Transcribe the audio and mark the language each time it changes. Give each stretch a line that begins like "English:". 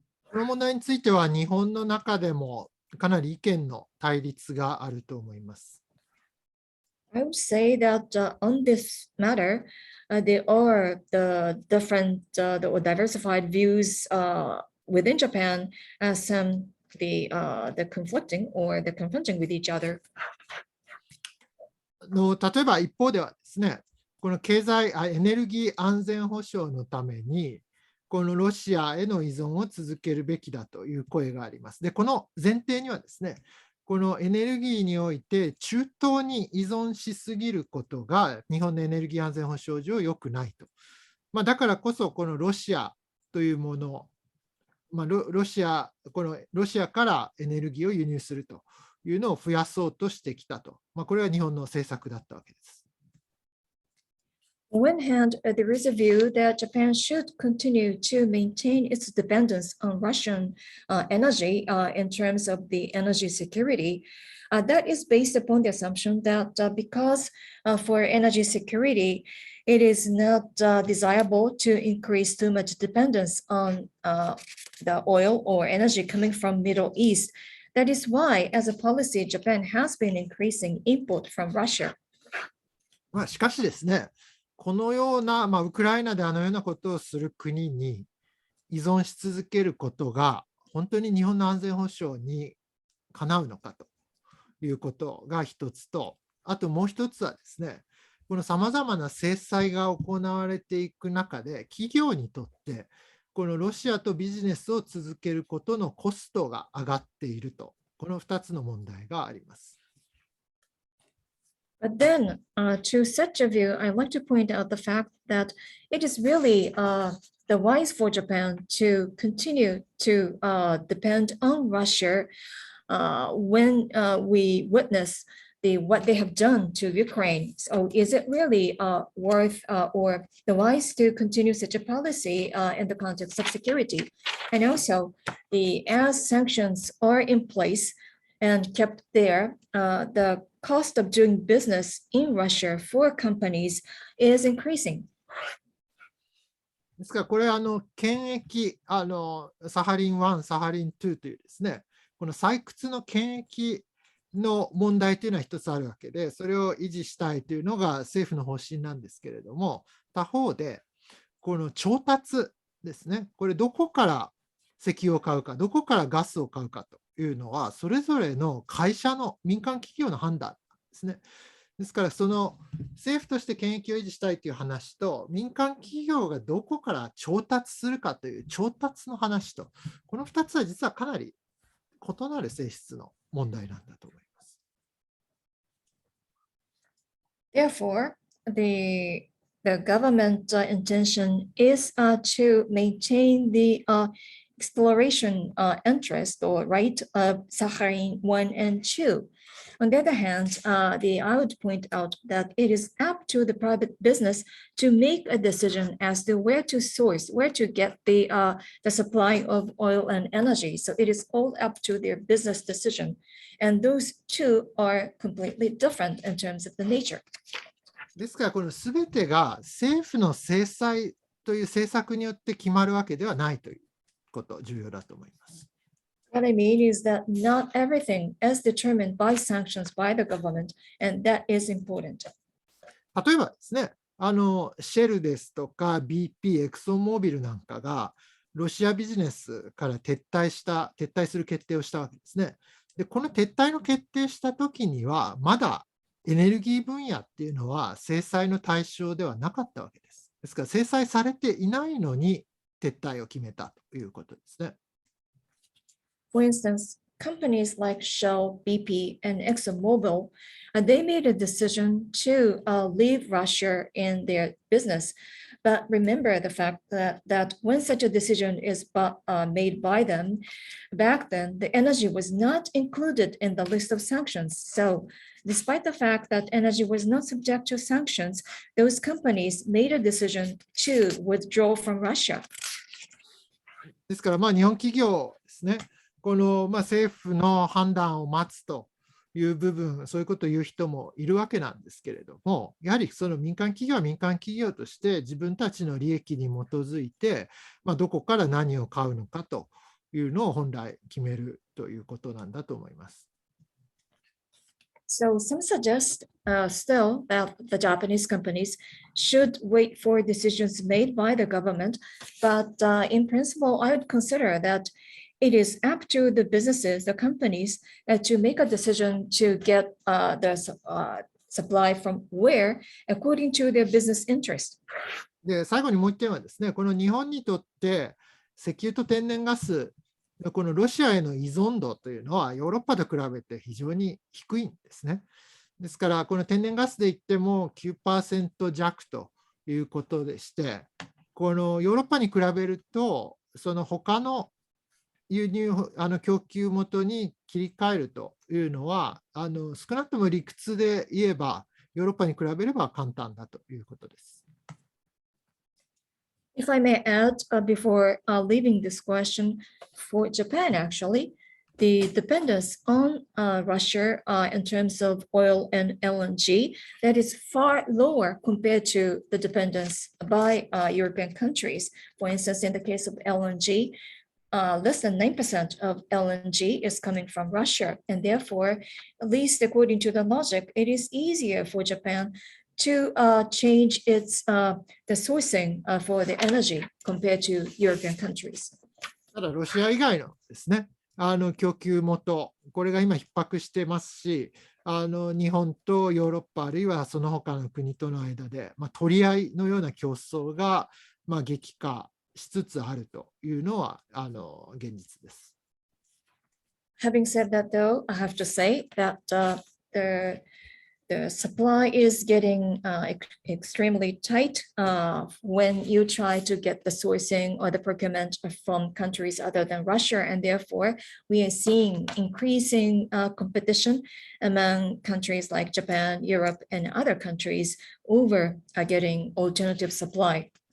Japanese: この問題については日本の中でもかなり意見の対立があると思います。
English: I would say that on this matter, there are the different or diversified views within Japan, some the conflicting or the confronting with each other.
Japanese: 例えば一方ではですね、このエネルギー安全保障のために、このロシアへの依存を続けるべきだという声があります。で、この前提にはですね、このエネルギーにおいて中東に依存しすぎることが日本のエネルギー安全保障上良くないと。だからこそこのロシアというもの、ロシアからエネルギーを輸入するというのを増やそうとしてきたと。これは日本の政策だったわけです。
English: On one hand, there is a view that Japan should continue to maintain its dependence on Russian energy in terms of the energy security. That is based upon the assumption that because for energy security, it is not desirable to increase too much dependence on the oil or energy coming from Middle East. That is why, as a policy, Japan has been increasing import from Russia.
Japanese: しかしですね、このような、ウクライナであのようなことをする国に依存し続けることが、本当に日本の安全保障にかなうのかということが一つと、あともう一つはですね、このさまざまな制裁が行われていく中で、企業にとって、このロシアとビジネスを続けることのコストが上がっていると、この2つの問題があります。
English: But then, to such a view, I'd like to point out the fact that it is really the wise for Japan to continue to depend on Russia when we witness what they have done to Ukraine. So is it really worth or the wise to continue such a policy in the context of security? And also, as sanctions are in place and kept there, the cost of doing business in Russia for companies is increasing.
Japanese: ですから、これ権益サハリン1、サハリン2というですね、この採掘の権益の問題というのは一つあるわけで、それを維持したいというのが政府の方針なんですけれども、他方で、この調達ですね、これどこから石油を買うか、どこからガスを買うかというのは、それぞれの会社の民間企業の判断ですね。ですから、その政府として権益を維持したいという話と、民間企業がどこから調達するかという調達の話と、この2つは実はかなり異なる性質の問題なんだと思います。
English: Therefore, the government intention is to maintain the exploration interest or right of Sakhalin 1 and 2. On the other hand, I would point out that it is up to the private business to make a decision as to where to source, where to get the supply of oil and energy. So it is all up to their business decision. And those two are completely different in terms of the nature.
Japanese: ですから、このすべてが政府の制裁という政策によって決まるわけではないということ、重要だと思います。
English: What I mean is that not everything is determined by sanctions by the government, and that is important.
Japanese: 例えばですね、シェルですとか BP、エクソンモービルなんかがロシアビジネスから撤退する決定をしたわけですね。で、この撤退の決定したときには、まだエネルギー分野っていうのは制裁の対象ではなかったわけです。ですから制裁されていないのに撤退を決めたということですね。
English: For instance, companies like Shell, BP, and ExxonMobil, they made a decision to leave Russia in their business. But remember the fact that when such a decision is made by them, back then, the energy was not included in the list of sanctions. So despite the fact that energy was not subject to sanctions, those companies made a decision to withdraw from Russia.
Japanese: ですから、日本企業ですね、この政府の判断を待つという部分、そういうことを言う人もいるわけなんですけれども、やはりその民間企業は民間企業として自分たちの利益に基づいて、どこから何を買うのかというのを本来決めるということなんだと思います。
English: So some suggest still that the Japanese companies should wait for decisions made by the government, but in principle, I would consider that it is up to the businesses, the companies, to make a decision to get the supply from where, according to their business interest.
Japanese: で、最後にもう一点はですね、この日本にとって石油と天然ガス、このロシアへの依存度というのはヨーロッパと比べて非常に低いんですね。ですから、この天然ガスで言っても 9% 弱ということでして、このヨーロッパに比べると、その他の輸入供給元に切り替えるというのは少なくとも理屈で言えばヨーロッパに比べれば簡単だということです。
English: If I may add, before leaving this question, for Japan, actually, the dependence on Russia in terms of oil and LNG, that is far lower compared to the dependence by European countries. For instance, in the case of LNG, less than 9% of LNG is coming from Russia. And therefore, at least according to the logic, it is easier for Japan to change its the sourcing for the energy compared to European countries.
Japanese: ただ、ロシア以外のですね、供給元、これが今逼迫してますし、日本とヨーロッパ、あるいはその他の国との間で、取り合いのような競争が、激化しつつあるというのは現実です。
English: Having said that, though, I have to say that the supply is getting extremely tight when you try to get the sourcing or the procurement from countries other than Russia. And therefore, we are seeing increasing competition among countries like Japan, Europe, and other countries over getting alternative supply.